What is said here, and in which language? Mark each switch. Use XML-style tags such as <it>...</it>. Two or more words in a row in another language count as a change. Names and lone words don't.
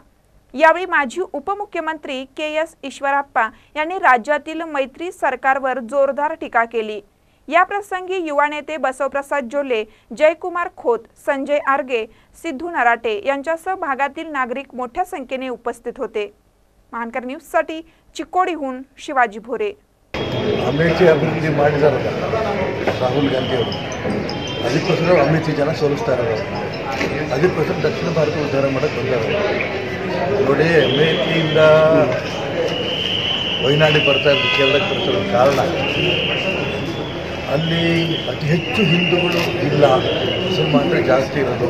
<mr>यावेळी माजी उपमुख्यमंत्री के.एस. ईश्वरप्पा यांनी राज्यातील मैत्री सरकारवर जोरदार टीका केली। या प्रसंगी युवा नेते बसवप्रसाद जोल्ले, जयकुमार खोत, संजय आर्गे, सिद्धू नराटे यांच्यासह भागातील नागरिक मोठ्या संख्येने उपस्थित होते। महानकर न्यूज साठी चिकोडीहून शिवाजी भोरे।</mr> <kn>ಅಮೇಠಿ ಅಭಿವೃದ್ಧಿ ಮಾಡಿದಾರಲ್ಲ ರಾಹುಲ್ ಗಾಂಧಿ ಅವರು, ಅದಕ್ಕೋಸ್ಕರ ಅಮೇಠಿ ಜನ ಸೋಲಿಸ್ತಾ ಇರೋದು, ಅದಕ್ಕೋಸ್ಕರ ದಕ್ಷಿಣ ಭಾರತ ಉದ್ಧಾರ ಮಾಡೋಕ್ಕೆ ಬಂದಾರೆ ನೋಡಿ। ಅಮೇಠಿಯಿಂದ ವೈನಾಡಿ ಬರ್ತಾ ಇರೋದು, ಕೇರಳಕ್ಕೆ ಬರ್ತಿರೋ ಕಾರಣ ಅಲ್ಲಿ ಅತಿ ಹೆಚ್ಚು ಹಿಂದೂಗಳು ಇಲ್ಲ, ಮುಸಲ್ಮಾನರು ಜಾಸ್ತಿ ಇರೋದು।</kn>